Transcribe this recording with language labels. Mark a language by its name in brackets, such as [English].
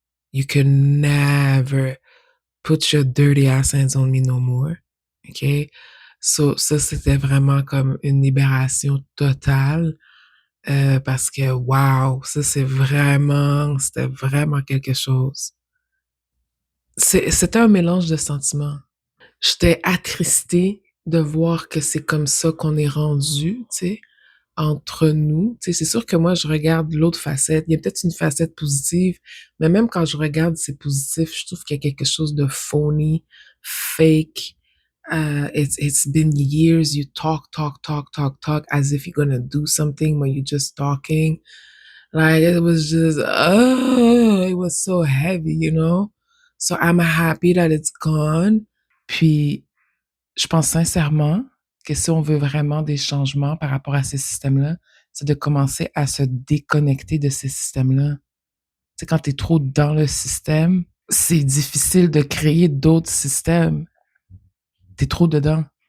[English] You can never put your dirty ass hands on me no more. OK? [French] So, ça, c'était vraiment comme une libération totale parce que, wow, ça, c'était vraiment quelque chose. C'était un mélange de sentiments. J'étais attristée de voir que c'est comme ça qu'on est rendu, tu sais, entre nous. Tu sais, c'est sûr que moi, je regarde l'autre facette. Il y a peut-être une facette positive, mais même quand je regarde c'est positif, je trouve qu'il y a quelque chose de [English] phony, fake. It's been years. You talk as if you're gonna do something when you're just talking. Like it was just, oh, it was so heavy, you know? So I'm happy that it's gone. [French] Puis, je pense sincèrement que si on veut vraiment des changements par rapport à ces systèmes-là, c'est de commencer à se déconnecter de ces systèmes-là. Tu sais, quand tu es trop dans le système, c'est difficile de créer d'autres systèmes. Tu es trop dedans.